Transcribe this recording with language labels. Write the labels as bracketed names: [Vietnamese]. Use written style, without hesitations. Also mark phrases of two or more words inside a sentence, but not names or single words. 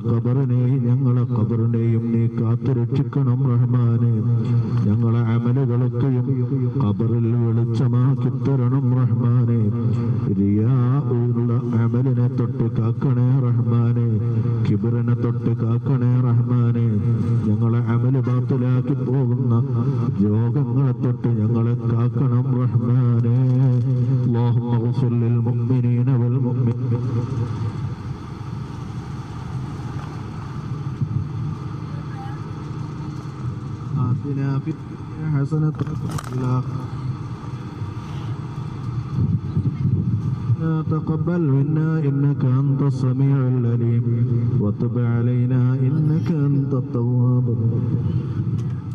[Malayalam] ഖബറിനെയും ഞങ്ങളെ ഖബറിനെയും നീ കാത്തുരക്ഷിക്കണം റഹ്മാനെ ഞങ്ങളെ അമലുകളൊക്കെയും ഖബറിൽ വെളിച്ചമാക്കി തരണം റഹ്മാനെ റിയാഉള്ള അമലിനെ തൊട്ട് കാക്കണേ റഹ്മാനെ കിബ്റിനെ തൊട്ട് കാക്കണേ റഹ്മാനെ ഞങ്ങളെ അമല് ബാത്തിലാക്കി പോകുന്ന രോഗങ്ങളെ തൊട്ട് ഞങ്ങളെ കാക്കണം റഹ്മാനെ [Arabic] اللهم اغفر للمؤمنين والمؤمنات آتنا في الدنيا حسنة وفي الآخرة تقبل منا إنك أنت السميع العليم وتب علينا إنك أنت التواب الرحيم